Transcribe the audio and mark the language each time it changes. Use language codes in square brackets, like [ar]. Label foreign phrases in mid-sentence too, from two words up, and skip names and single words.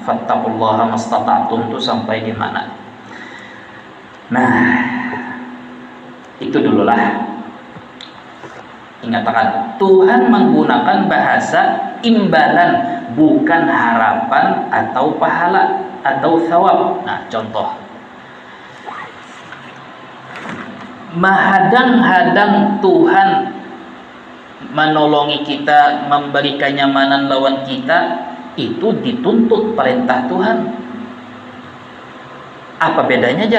[ar] فاتقوا الله ما استطعتم, [id] itu sampai di mana? Nah, itu dululah. Ingatkan, Tuhan menggunakan bahasa imbalan, bukan harapan atau pahala atau thawab. [bjn] Nah, contoh, menghadang-hadang Tuhan menolongi kita, memberi kenyamanan lawan kita, itu dituntut perintah Tuhan. [id] Apa bedanya aja?